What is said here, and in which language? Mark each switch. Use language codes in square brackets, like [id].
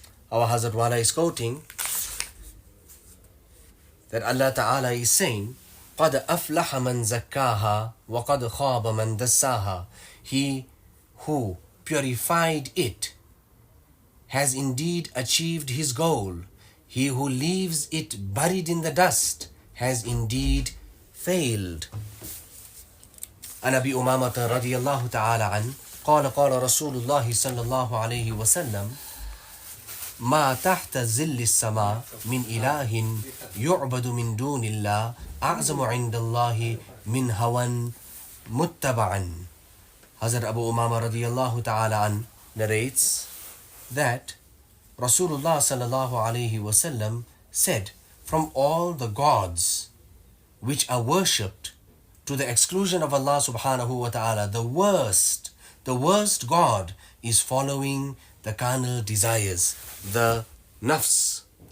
[en] Our Hazrat Wala is quoting that Allah Ta'ala is saying, [ar] قَدْ أَفْلَحَ مَنْ زَكَّاهَا وَقَدْ خَابَ مَنْ دَسَّاهَا. [en] He who purified it has indeed achieved his goal. He who leaves it buried in the dust has indeed failed. [ar] عن أبي أمامة رضي الله تعالى عنه قال قال رسول الله صلى الله عليه وسلم ما تحت ظل السماء من إله يعبد من دون الله أعظم عند الله من هوى متبعا. [en] Hazrat Abu Umama radiallahu ta'ala an narrates that Rasulullah sallallahu alayhi wasallam said, from all the gods which are worshipped to the exclusion of Allah subhanahu wa ta'ala, the worst God is following the carnal desires, the nafs.